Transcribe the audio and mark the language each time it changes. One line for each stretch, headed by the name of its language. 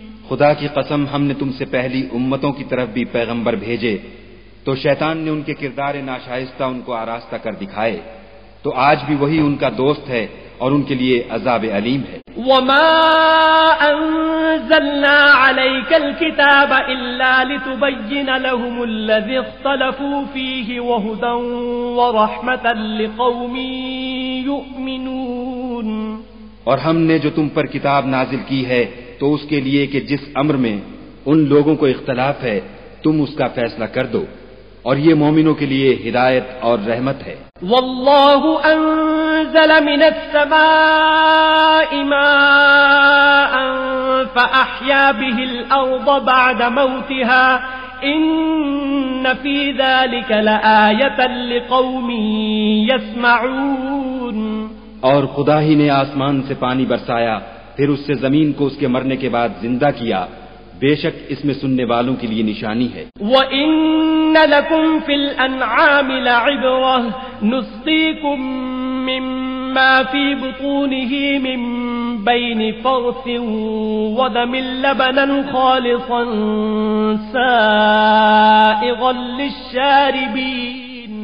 Urdu: خدا کی قسم ہم نے تم سے پہلی امتوں کی طرف بھی پیغمبر بھیجے تو شیطان نے ان کے کردار ناشائستہ ان کو آراستہ کر دکھائے، تو آج بھی وہی ان کا دوست ہے اور ان کے لیے عذاب علیم ہے.
Arabic: وما انزلنا عليك الكتاب الا لتبين لهم الذي اختلفوا فيه وهدى ورحمة لقوم يؤمنون.
Urdu: اور ہم نے جو تم پر کتاب نازل کی ہے تو اس کے لیے کہ جس امر میں ان لوگوں کو اختلاف ہے تم اس کا فیصلہ کر دو، اور یہ مومنوں کے لیے ہدایت اور رحمت ہے.
Arabic: واللہ انزل من السماء ماء فأحیا به الارض بعد موتها ان فی ذلك لآیة لقوم يسمعون.
Urdu: اور خدا ہی نے آسمان سے پانی برسایا، پھر اس سے زمین کو اس کے مرنے کے بعد زندہ کیا، بے شک اس میں سننے والوں کے لیے نشانی ہے.
Arabic: وَإِنَّ لَكُمْ فِي الْأَنْعَامِ لَعِبْرَةً نُسْقِيكُم مِّمَّا فِي بُطُونِهِ مِن بَيْنِ فَرْثٍ وَدَمٍ لَبَنًا خَالِصًا سَائِغًا لِلشَّارِبِينَ.